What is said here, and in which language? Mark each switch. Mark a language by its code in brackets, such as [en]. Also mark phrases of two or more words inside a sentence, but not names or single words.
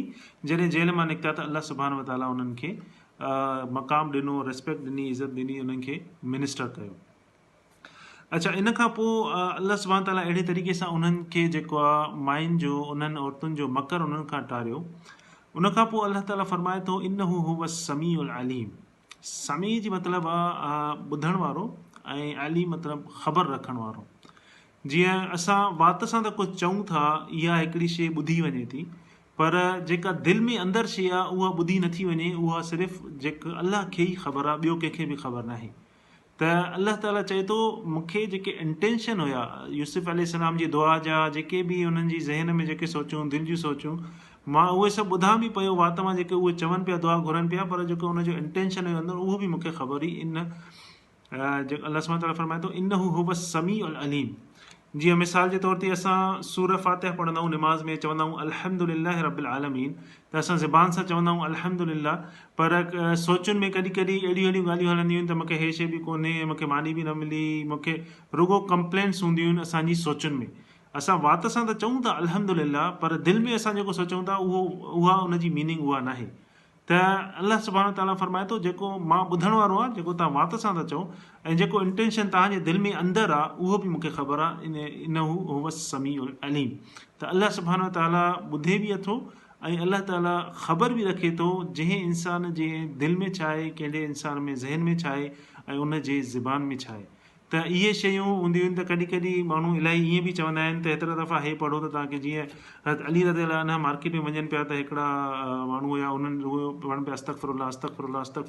[sd] जॾहिं जेल मां निकिता त [ar] الله سبحانه تعالى [sd] उन्हनि खे मक़ाम ॾिनो, रिस्पेक्ट ॾिनी, इज़त ॾिनी, उन्हनि खे मिनिस्टर कयो। अच्छा, इन खां पोइ [ar] الله سبحانه تعالى [sd] अहिड़े तरीक़े सां उन्हनि खे जेको आहे माइन जो, उन्हनि औरतुनि जो मकर उन्हनि खां टारियो। उन खां पोइ [ar] الله تعالى [sd] फरमाए थो [ar] إنه هو السميع العليم. [sd] समी जी मतिलबु आहे ॿुधण वारो, ऐं अलीम मतिलबु ख़बर रखण वारो। जीअं असां वात सां त कुझु चऊं था, इहा हिकिड़ी शइ ॿुधी वञे थी, पर जेका दिलि में अंदरि शइ आहे उहा ॿुधी नथी वञे, उहा सिर्फ़ु जेका अलाह खे ई ख़बर आहे, ॿियो कंहिंखे बि ख़बर नाहे। त [ar] الله تعالى [sd] चए थो मूंखे जेके इंटेंशन हुया यूसुफ अलैहिस्सलाम जी दुआ जा, जेके बि उन्हनि जी ज़हन में जेके सोचूं, दिलि जूं सोचूं, मां उहे सभु ॿुधां बि पियो वात मां, जेके उहे चवनि पिया, दुआ घुरनि पिया, पर जेको उनजो इंटेंशन हुयो अंदरि उहो बि मूंखे ख़बर हुई। इन जेको [ar] الله سبحانه تعالى [sd] फरमाए थो [ar] إنه هو السميع العليم. [sd] जीअं मिसाल जे तौर ते असां सूर फातिहा पढ़ंदा आहियूं, निमाज़ में चवंदा आहियूं [ar] الحمد لله رب العالمين, [sd] त असां ज़बान सां चवंदा आहियूं अल्हम्दुलिल्लाह, पर सोचुनि में कॾहिं कॾहिं अहिड़ियूं अहिड़ियूं ॻाल्हियूं हलंदियूं आहिनि त मूंखे हे शइ बि कोन्हे, मूंखे मानी बि न मिली, मूंखे रुगो कंप्लेंट्स हूंदियूं आहिनि असांजी सोचुनि में। असां वात सां त चऊं था अल्हम्दुलिल्लाह, पर दिलि में असां जेको सोचूं था उहा उनजी मीनिंग उहा नाहे। त [ar] الله سبحانه تعالى [sd] फरमाए थो जेको मां ॿुधण वारो आहे, जेको तव्हां वात सां था चओ, ऐं जेको इंटेंशन तव्हांजे दिलि में अंदरि आहे, उहो बि मूंखे ख़बर आहे। [ar] إنه هو السميع العليم. [sd] त [ar] الله سبحانه تعالى [sd] ॿुधे बि अथो, ऐं [ar] الله تعالى [sd] ख़बर बि रखे थो जंहिं इंसान जे दिलि में छा आहे, कहिड़े इंसान में ज़हन में छा आहे, ऐं उन जे ज़बान में छा आहे। त इहे शयूं हूंदियूं आहिनि। त कॾहिं कॾहिं माण्हू इलाही ईअं बि चवंदा आहिनि त हेतिरा दफ़ा हे पढ़ो त तव्हांखे, जीअं अली [ar] رضي الله عنه [sd] मार्केट में वञनि पिया त हिकिड़ा माण्हू हुया, उन्हनि उहे पढ़नि पिया [ar] أستغفر الله أستغفر الله أستغفر الله.